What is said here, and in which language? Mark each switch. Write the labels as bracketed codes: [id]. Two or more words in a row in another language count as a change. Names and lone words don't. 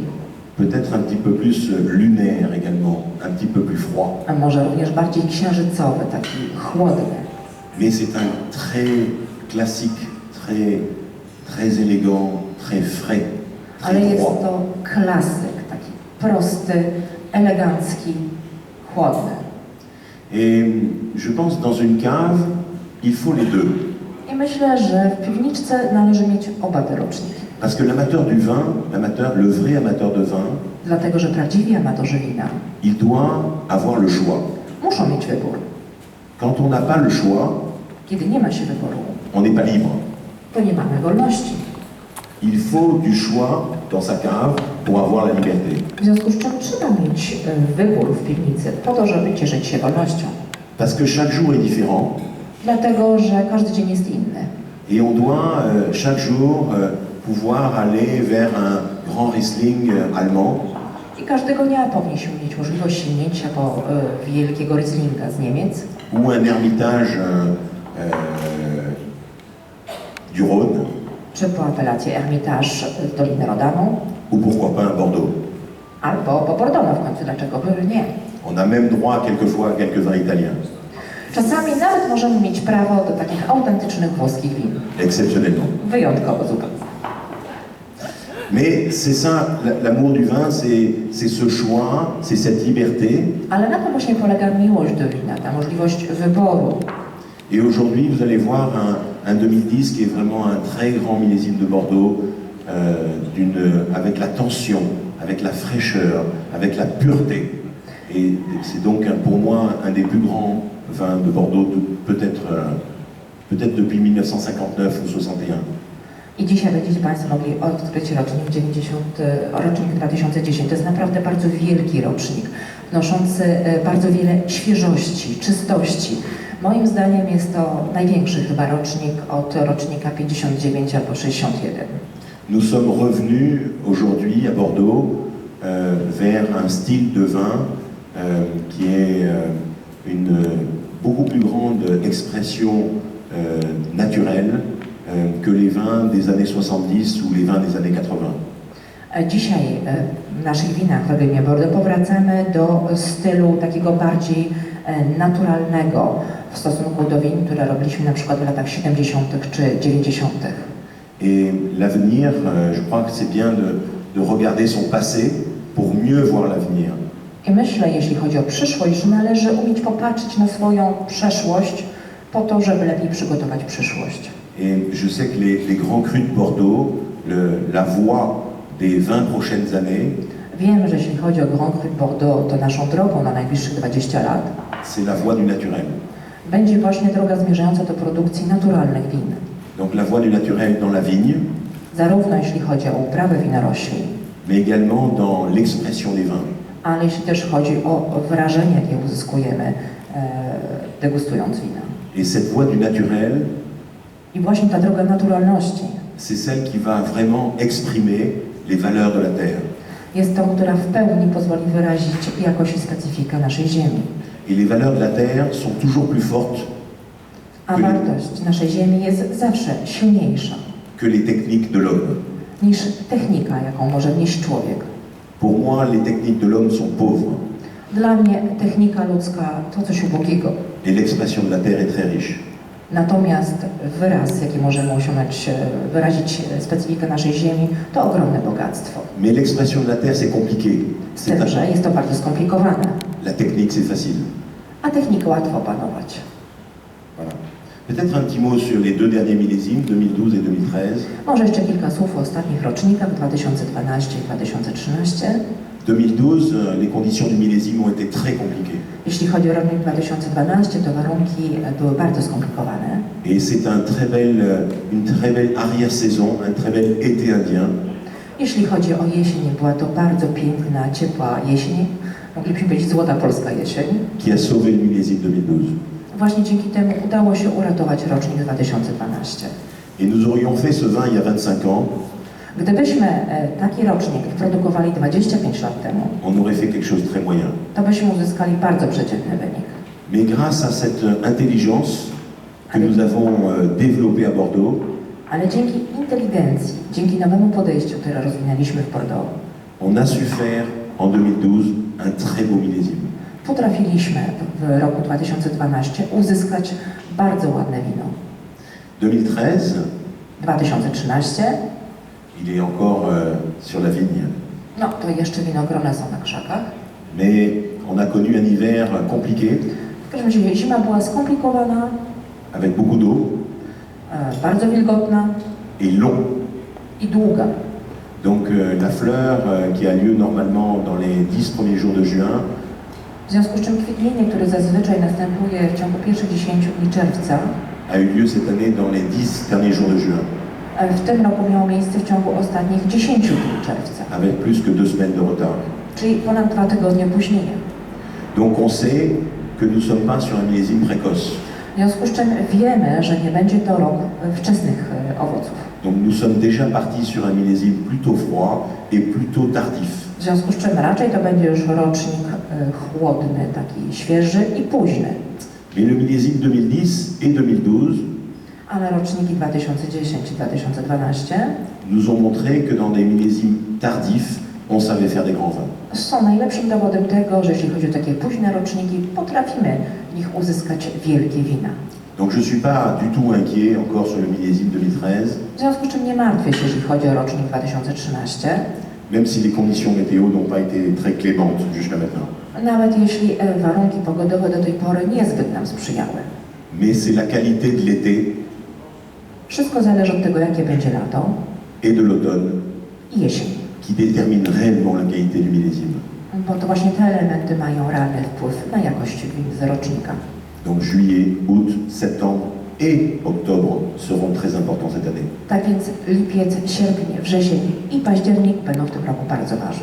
[fr] peut-être un petit peu plus lunaire également, un petit peu plus froid. [pl] a może również bardziej księżycowy, taki chłodny. [fr] Mais c'est un très classique, très élégant, très frais, [pl] Ale [fr] très [pl] jest [fr] froid. [pl] to klasyk, taki prosty, elegancki, chłodny. [fr] Et je pense dans une cave, il faut les deux. [pl] I myślę, że w piwniczce należy mieć oba te roczniki. [fr] Parce que l'amateur du vin, le vrai amateur de vin, [pl] Dlatego, że prawdziwi amatorzy wina [fr] il doit avoir le choix. [pl] muszą mieć wybór. [fr] Quand on n'a pas le choix, [pl] Kiedy nie ma się wyboru, [fr] on n'est pas libre. [pl] to nie mamy wolności. [fr] Il faut du choix dans sa cave pour avoir la liberté. [pl] W związku z czym trzeba mieć wybór w piwnicy po to, żeby cieszyć się wolnością. [fr] Parce que chaque jour est différent [pl] Dlatego, że każdy dzień jest inny. [fr] et on doit chaque jour pouvoir aller vers un grand Riesling allemand [pl] I każdego dnia powinniśmy mieć możliwość sięgnięcia po wielkiego Rieslinga z Niemiec, [fr] ou un Hermitage du Rhône [pl] czy po apelacji Hermitage z Doliny Rodanu, [fr] ou pourquoi pas un Bordeaux. [pl] albo po Bordeaux w końcu, dlaczego by nie. [fr] On a même droit quelquefois à quelques vins italiens, [pl] Czasami nawet możemy mieć prawo do takich autentycznych włoskich win. [fr] exceptionnellement. [pl] Wyjątkowo zupełnie. [fr] Mais c'est ça, l'amour du vin, c'est ce choix, c'est cette liberté. [pl] Ale na tym właśnie polega miłość do wina, ta możliwość wyboru. [fr] Et aujourd'hui, vous allez voir un 2010 qui est vraiment un très grand millésime de Bordeaux, avec la tension, avec la fraîcheur, avec la pureté. Et c'est donc pour moi un des plus grands vins de Bordeaux, peut-être depuis 1959 ou 61. [pl] I dzisiaj będziecie Państwo mogli odkryć rocznik 2010. To jest naprawdę bardzo wielki rocznik, wnoszący bardzo wiele świeżości, czystości. Moim zdaniem jest to największy chyba rocznik od rocznika 59 albo 61. [fr] Nous sommes revenus aujourd'hui à Bordeaux vers un style de vin qui est une beaucoup plus grande expression naturelle que les vins des années 70 ou les vins des années 80. [pl] Dzisiaj w naszych winach w regionie Bordeaux powracamy do stylu takiego bardziej naturalnego w stosunku do win, które robiliśmy na przykład w latach 70. czy 90. [fr] Et l'avenir, je crois que c'est bien de regarder son passé pour mieux voir l'avenir. [pl] I myślę, jeśli chodzi o przyszłość, że należy umieć popatrzeć na swoją przeszłość po to, żeby lepiej przygotować przyszłość. [fr] Et je sais que les grands crus de Bordeaux, la voie des 20 prochaines années, [pl] Wiem, że jeśli chodzi o Grand Cru Bordeaux, to naszą drogą na najbliższych 20 lat [fr] c'est la voie du naturel. [pl] będzie właśnie droga zmierzająca do produkcji naturalnych win. [fr] Donc la voie du naturel dans la vigne, [pl] Zarówno jeśli chodzi o uprawę winorośli, [fr] mais également dans l'expression des vins. [pl] ale jeśli też chodzi o wrażenie, jakie uzyskujemy degustując wina. [fr] Et cette voie du naturel, [pl] I właśnie ta droga naturalności [fr] c'est celle qui va vraiment exprimer les valeurs de la terre. [pl] jest tą, która w pełni pozwoli wyrazić jakość i specyfikę naszej ziemi. [fr] Et les valeurs de la terre sont toujours plus fortes [pl] A wartość naszej ziemi jest zawsze silniejsza [fr] que les techniques de l'homme. [pl] niż technika, jaką może wnieść człowiek. [fr] Pour moi, les techniques de l'homme sont pauvres [pl] Dla mnie technika ludzka to coś ubogiego. [fr] et l'expression de la terre est très riche. [pl] Natomiast wyraz, jaki możemy osiągnąć, wyrazić specyfikę naszej ziemi, to ogromne bogactwo. [fr] Mais l'expression de la terre, c'est compliqué. [pl] Z tym, że jest to bardzo skomplikowane, [fr] La technique, c'est facile. [pl] a technikę łatwo opanować. [fr] Voilà. Peut-être un petit mot sur les deux derniers millésimes, 2012 et 2013. [pl] Może jeszcze kilka słów o ostatnich rocznikach 2012 i 2013. [fr] 2012, les conditions du millésime ont été très compliquées. [pl] Jeśli chodzi o rocznik 2012, to warunki były bardzo skomplikowane. [fr] Et c'est une très belle arrière-saison, un très bel été indien. [pl] Jeśli chodzi o jesień, była to bardzo piękna, ciepła jesień. Moglibyśmy powiedzieć złota polska jesień. [fr] Qui a sauvé le millésime 2012. [pl] Właśnie dzięki temu udało się uratować rocznik 2012. [fr] Et nous aurions fait ce vin il y a 25 ans, [pl] Gdybyśmy taki rocznik produkowali 25 lat temu, [fr] on aurait fait quelque chose de très moyen. [pl] to byśmy uzyskali bardzo przeciętny wynik. [fr] Mais grâce à cette intelligence que nous avons développée à Bordeaux, [pl] Ale dzięki inteligencji, dzięki nowemu podejściu, które rozwinęliśmy w Bordeaux, [fr] on a su faire en 2012 un très beau millésime. [pl] potrafiliśmy w roku 2012 uzyskać bardzo ładne wino. [fr] 2013, [pl] 2013, [fr] il est encore sur la vigne. [pl] no to jeszcze winogrona są na krzakach. [fr] Mais on a connu un hiver compliqué, [pl] W każdym razie zima była skomplikowana, [fr] avec beaucoup d'eau [pl] bardzo wilgotna [fr] et long. [pl] i długa. [fr] Donc la fleur qui a lieu normalement dans les 10 premiers jours de juin [pl] W związku z czym kwitnienie, które zazwyczaj następuje w ciągu pierwszych 10 dni czerwca, [fr] a eu lieu cette année dans les 10 derniers jours de juin, [pl] w tym roku miało miejsce w ciągu ostatnich 10 dni czerwca, [fr] avec plus que 2 semaines de retard. [pl] czyli ponad 2 tygodnie opóźnienia. [fr] Donc on sait que nous ne sommes pas sur un millésime précoce. [pl] W związku z czym wiemy, że nie będzie to rok wczesnych owoców. [fr] Donc nous sommes déjà partis sur un millésime plutôt froid et plutôt tardif. [pl] W związku z czym raczej to będzie już rocznik chłodny, taki świeży i późny. [fr] Mais le millésime 2010 et 2012 [pl] Ale roczniki 2010 i 2012 [fr] nous ont montré que dans des millésimes tardifs, on savait faire des grands vins. [pl] są najlepszym dowodem tego, że jeśli chodzi o takie późne roczniki, potrafimy w nich uzyskać wielkie wina. [fr] Donc je ne suis pas du tout inquiet encore sur le millésime 2013, [pl] W związku z czym nie martwię się, jeśli chodzi o rocznik 2013, [fr] même si les conditions météo n'ont pas été très clémentes jusqu'à maintenant. [pl] nawet jeśli warunki pogodowe do tej pory niezbyt nam sprzyjały. [fr] Mais c'est la qualité de l'été [pl] Wszystko zależy od tego, jakie będzie lato [fr] et de l'automne [pl] i jesień, [fr] qui détermine réellement la qualité du millésime. [pl] bo to właśnie te elementy mają realny wpływ na jakość win z rocznika. [fr] Donc juillet, août, septembre et octobre seront très importants cette année. [pl] Tak więc lipiec, sierpień, wrzesień i październik będą w tym roku bardzo ważne.